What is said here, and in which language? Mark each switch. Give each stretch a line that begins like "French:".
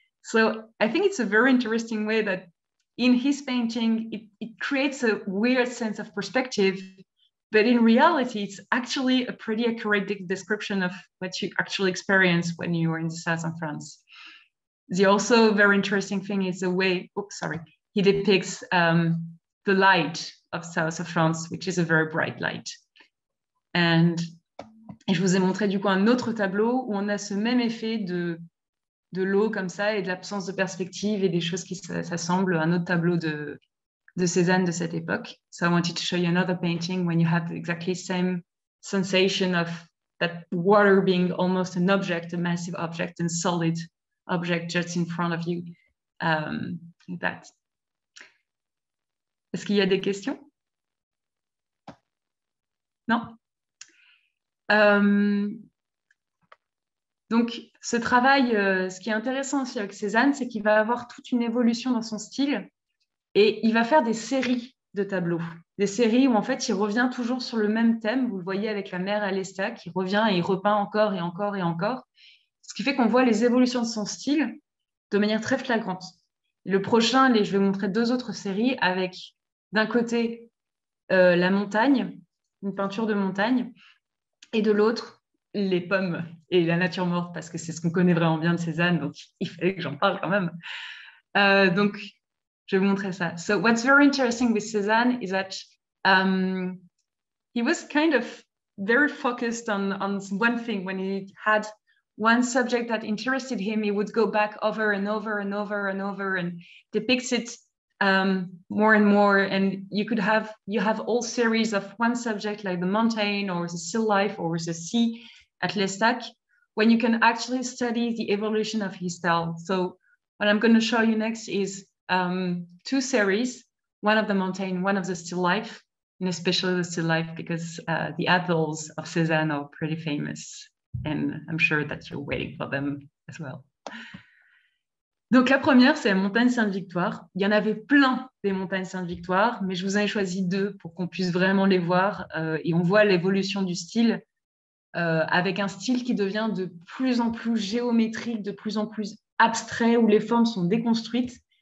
English: So I think it's a very interesting way that in his painting, it creates a weird sense of perspective, but in reality, it's actually a pretty accurate description of what you actually experience when you are in the south of France. The also very interesting thing is the way, he depicts the light of south of France, which is a very bright light.
French: Et je vous ai montré du coup un autre tableau où on a ce même effet de l'eau comme ça et de l'absence de perspective et des choses qui s'assemblent, un autre tableau de Cézanne de cette époque.
English: So I wanted to show you another painting when you have exactly the same sensation of that water being almost an object, a massive object and solid object just in front of you. That.
French: Est-ce qu'il y a des questions? Non? Donc, ce travail, ce qui est intéressant aussi avec Cézanne, c'est qu'il va avoir toute une évolution dans son style et il va faire des séries de tableaux. Des séries où, en fait, il revient toujours sur le même thème. Vous le voyez avec la mer à l'Estaque, il revient et il repeint encore et encore et encore. Ce qui fait qu'on voit les évolutions de son style de manière très flagrante. Le prochain, je vais montrer 2 autres séries avec, d'un côté, la montagne, une peinture de montagne, et de l'autre, les pommes et la nature morte, parce que c'est ce qu'on connaît vraiment bien de Cézanne, donc il fallait que j'en parle quand même. Donc, je vais vous montrer ça.
English: So what's very interesting with Cézanne is that he was kind of very focused on one thing. When he had one subject that interested him, he would go back over and over and over and over and depicts it more and more. And you have all series of one subject like the mountain or the still life or the sea at l'Estaque, when you can actually study the evolution of his style. So what I'm going to show you next is 2 series, one of the mountain, one of the still life, and especially the still life because the apples of Cézanne are pretty famous. And I'm sure that you're waiting for them as well.
French: Donc la première, c'est la montagne Sainte-Victoire. Il y en avait plein des montagnes Sainte-Victoire, mais je vous en ai choisi 2 pour qu'on puisse vraiment les voir. Et on voit l'évolution du style avec un style qui devient de plus en plus géométrique, de plus en plus abstrait, où les formes sont déconstruites.